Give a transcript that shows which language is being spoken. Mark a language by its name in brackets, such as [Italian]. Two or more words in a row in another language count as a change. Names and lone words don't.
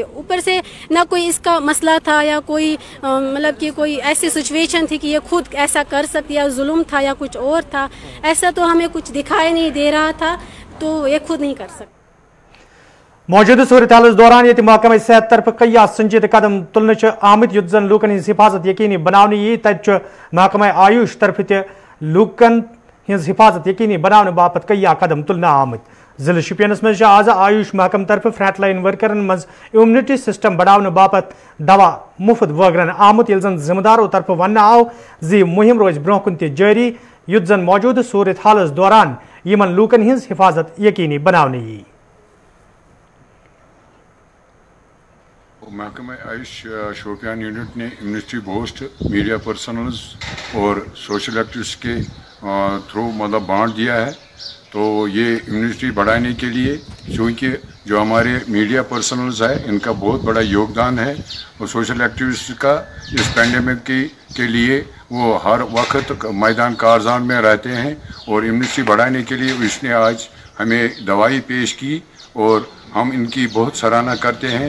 [Hindi] ऊपर से ना कोई इसका मसला था या कोई मतलब कि कोई ऐसी सिचुएशन थी कि ये खुद ऐसा कर सकती, या जुल्म था या कुछ और था, ऐसा तो हमें कुछ दिखाई नहीं दे रहा था, तो ये खुद नहीं कर सकती। [Kashmiri] मौजूदा सूरत हाल दौरान ये महकमा सेहत तरफ कई संजीद कदम तुलने आमत युथ जन लूकन हज हिफाजत यकीनी बनाने यी तत महकमा आयुष तरफ लूकन हज हिफाजत यकीनी बनाने बापत कई कदम तुलने आमत। जिले शुपियनस मज आज आयुष महकम तरफ [English] front line [Kashmiri] वर्करन मज [English] immunity system [Kashmiri] बढ़ाने बापत दवा मुफ्त वगरन आमुत, यह जन जिम्मेदारों तरफ वन आव जी मुहिम रोज ब्रोह कुन जारी युथ जन मौजूदा सूरत हाल दौरान यमन लूकन हज हिफाजत यकीनी बनाने यी। [Hindi] महकमा आयुष शोपियान यूनिट ने [English] immunity boost media personnels [Hindi] और [English] social activist [Hindi] के थ्रू मतलब बांट दिया है। तो ये इम्यूनिटी बढ़ाने के लिए, क्योंकि जो हमारे [English] media personnels [Hindi] है इनका बहुत बड़ा योगदान है और [English] social activist [Hindi] का इस पैंडेमिक के लिए वो हर वक्त मैदान कारजान में रहते हैं और इम्यूनिटी बढ़ाने के लिए इसने आज हमें दवाई पेश की और हम इनकी बहुत सराहना करते हैं।